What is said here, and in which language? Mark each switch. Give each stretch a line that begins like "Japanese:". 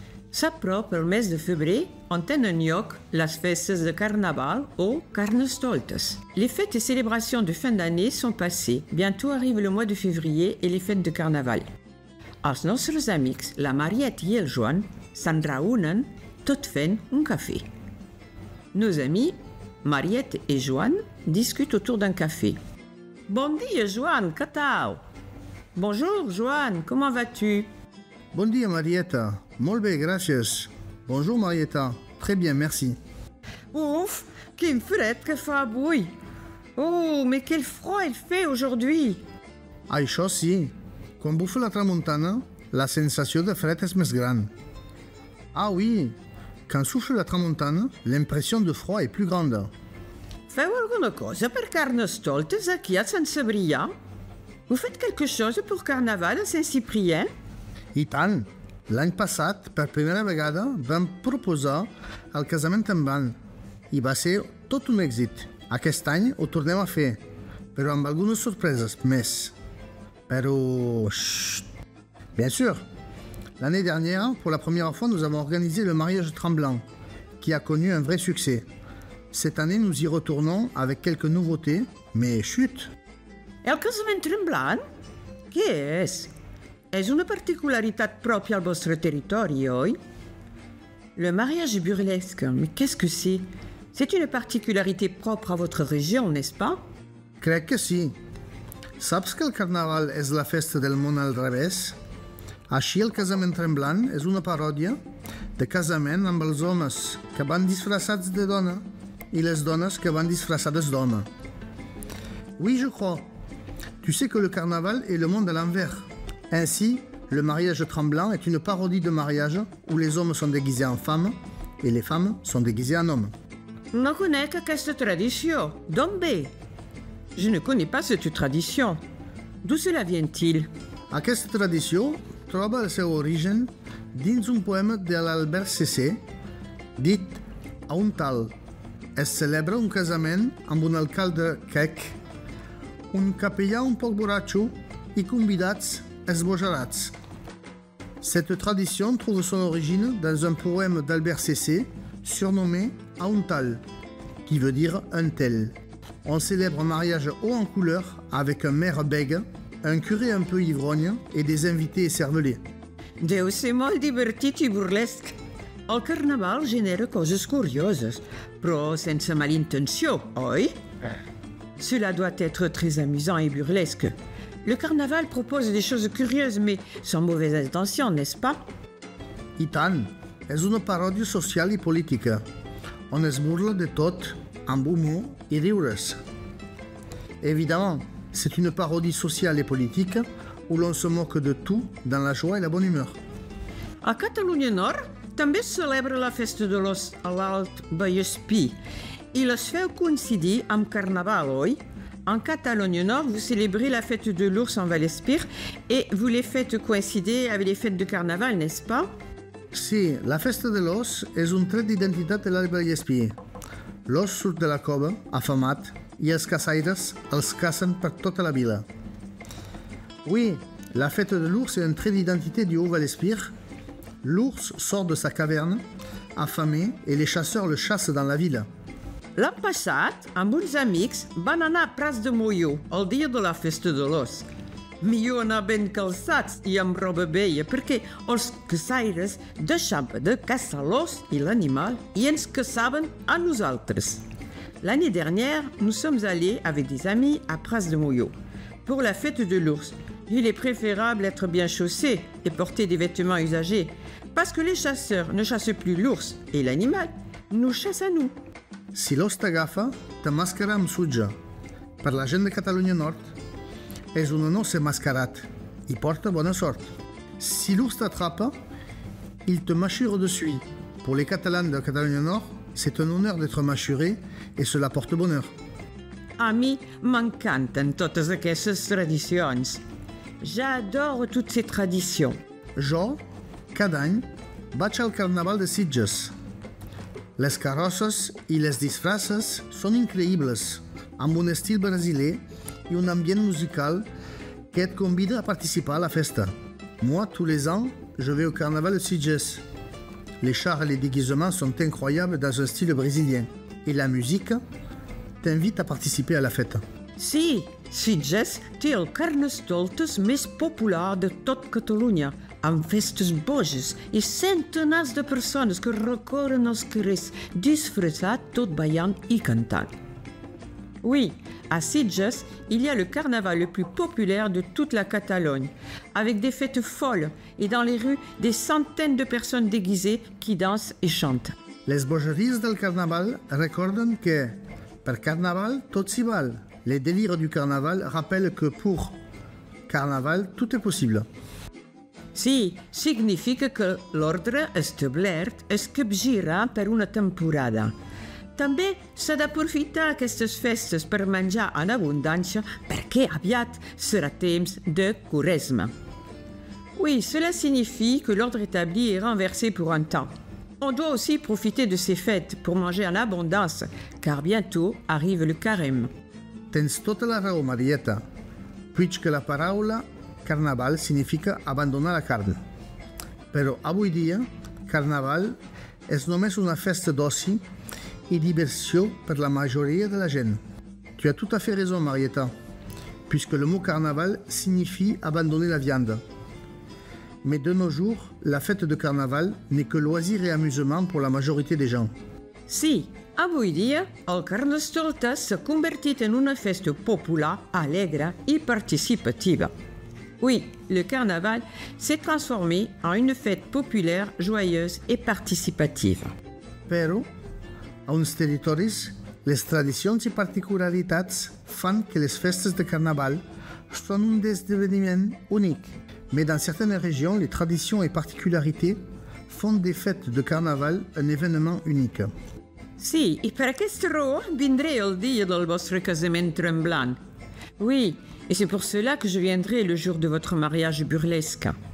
Catalan: S'apropa el mes de febrer on tenen lloc les festes de Carnaval o Carnestoltes.
French: Les fêtes et célébrations de fin d'année sont passées. Bientôt arrive le mois de février et les fêtes de Carnaval.
Catalan: Els nostres amics, la Mariette i el Joan, se'n reúnen tot fent un café.
French: Nos amis, Mariette et Joan, discutent autour d'un café.
Catalan: Bon dia, Joan, que tal?
French: Bonjour, Joan, comment vas-tu?
Catalan: Bon dia, Marietta. Molt bé, gràcies.
French: Bonjour, Marietta. Très bien, merci.
Catalan: Ouf, quin fred que fa avui!
French: Oh, mais quel froid il fait aujourd'hui!
Catalan: Això sí, quan bufa la tramuntana, la sensació de fred és més gran.
French: Ah oui, quand souffle la tramuntana, l'impression de froid est plus grande.
Catalan: Feu alguna cosa per Carnestoltes aquí a Sant Cebrià?
French: Vous faites quelque chose pour Carnaval a Saint-Cyprien?
Catalan: I tant! L'any passat, per primera vegada, vam proposar el casament en van i va ser tot un èxit. Aquest any ho tornem a fer, però amb algunes sorpreses més. Pero... Chut.
French: Bien sûr, l'année dernière, pour la première fois, nous avons organisé le mariage tremblant, qui a connu un vrai succès. Cette année, nous y retournons avec quelques nouveautés, mais chut!
Catalan: El casament tremblant? Què és? És una particularitat pròpia al vostre territori, oi?
French: Le mariage burlesque, mais qu'est-ce que c'est? C'est une particularité propre à votre région, n'est-ce pas?
Catalan: Crec que sí. Saps que el carnaval és la festa del món al revés? Així el casament tremblant és una paròdia de casament amb els homes que van disfressats de dona i les dones que van disfressades d'home.
French: Oui, je crois. Tu sais que le carnaval est le monde à l'envers. Ainsi, le mariage tremblant est une parodie de mariage où les hommes sont déguisés en femmes et les femmes sont déguisées en hommes.
Catalan: No conec aquesta tradició. D'on ve?
French: Je ne connais pas cette tradition. D'où cela vient-il?
Catalan: Aquesta tradició troba el seu origen dins un poema de l'Albert Cessé dit a un tal. Es celebra un casament amb un alcalde quec, un capellà un poc borratxo i convidats esbojarats.
French: Cette tradition trouve son origine dans un poème d'Albert Cessé surnommé Auntal, qui veut dire un tel. On célèbre un mariage haut en couleur avec un maire bègue, un curé un peu ivrogne et des invités écervelés.
Catalan: Deu ser molt divertit i burlesc. El carnaval genera coses curioses, però sense malintenció, oi?
French: Cela doit être très amusant et burlesque. Le carnaval propose des choses curieuses, mais sans mauvaise intention, n'est-ce pas?
Catalan: I tant, és una paròdia social i política, on es burla de tot amb humor i riures.
French: Évidemment, c'est une parodie sociale et politique où l'on se moque de tout dans la joie et la bonne humeur.
Catalan: A Catalunya Nord també es celebra la festa de l'os a l'Alt Vallespí i les feu coincidir amb Carnaval, oi?
French: En Catalogne Nord, vous célébrez la fête de l'ours en Vallespir et vous les faites coïncider avec les fêtes de Carnaval, n'est-ce pas?
Catalan: Sí, la festa de l'os és un tret d'identitat de l'Alt Vallespí. L'os surt de la cova, afamat, i els caçaires els cacen per tota la vila.
French: Oui, la fête de l'ours est un trait d'identité du Haut-Vallespir. L'ours sort de sa caverne, affamé, et les chasseurs le chassent dans la ville.
Catalan: L'any passat, amb uns amics, van anar a Prats de Molló, el dia de la festa de l'os. Millor anar ben calçats i amb roba vella, perquè els caçaires deixaven de caçar l'os i l'animal i ens caçaven a nosaltres.
French: L'année dernière, nous sommes allés avec des amis à Prats de Molló pour la fête de l'ours. Il est préférable d'être bien chaussé et porter des vêtements usagés, parce que les chasseurs ne chassent plus l'ours et l'animal, nous chassent à nous.
Catalan: Si l'os t'agafa, t'emmascara amb sutja. Per la gent de Catalunya Nord, és un os mascarat i porta bona sort.
French: Si l'ours t'attrapa, il te mâchure dessus. Pour les Catalans de Catalogne Nord, c'est un honneur d'être mâchuré et cela porte bonheur.
Catalan: A mi m'encanten totes aquestes tradicions.
French: J'adore toutes ces traditions.
Catalan: Jo, cada any, vaig al Carnaval de Sitges. Les carrosses i les disfresses són increïbles, amb un estil brasiler i un ambient musical que et convida a participar à la festa.
French: Moi, tous les ans, je vais au Carnaval de Sitges. Les chars et les déguisements sont incroyables dans un style brésilien. Et la musique t'invite à participer à la fête.
Catalan: Sí, Sitges té el Carnestoltes més popular de tot Catalunya, amb festes boges i centenars de persones que recorren els carrers disfressats tot ballant i cantant.
French: Oui, à Sitges, il y a le carnaval le plus populaire de toute la Catalogne, avec des fêtes folles et dans les rues des centaines de personnes déguisées qui dansent et chantent.
Catalan: Les bogeries del Carnaval recorden que per Carnaval tot s'hi val.
French: Les délires du Carnaval rappellent que pour Carnaval tout est possible.
Catalan: Sí, significa que l'ordre establert es capgira per una temporada. També s'ha d'aprofitar aquestes festes per menjar en abondància perquè aviat serà temps de Quaresma.
French: Oui, cela signifie que l'ordre établi est renversé pour un temps. On doit aussi profiter de ces fêtes pour manger en abondance, car bientôt arrive le carême.
Catalan: Tens tota la raó, Marieta,
French: puisque
Catalan: la paraula Carnaval significa abandonar la carn. Però avui dia, Carnaval és només una festa d'oci
French: et diversion pour la majorité de la
Catalan: gent.
French: Tu as tout à fait raison, Marieta, puisque le mot carnaval signifie abandonner la viande. Mais de nos jours, la fête de carnaval n'est que loisir et amusement pour la majorité des gens.
Catalan: Sí, avui dia, el Carnestoltes s'ha convertit en una festa popular, alegre i participativa.
French: Oui, le carnaval s'est transformé en une fête populaire, joyeuse et participative.
Catalan: Però, a uns territoris, les tradicions i particularitats fan que les festes de carnaval són un esdeveniment únic.
French: Mais dans certaines régions, les traditions et particularités font des fêtes de carnaval un événement unique.
Catalan: Sí, i per aquesta raó vindré el dia del vostre casament tremblant.
French: Oui, et c'est pour cela que je viendrai le jour de votre mariage burlesque.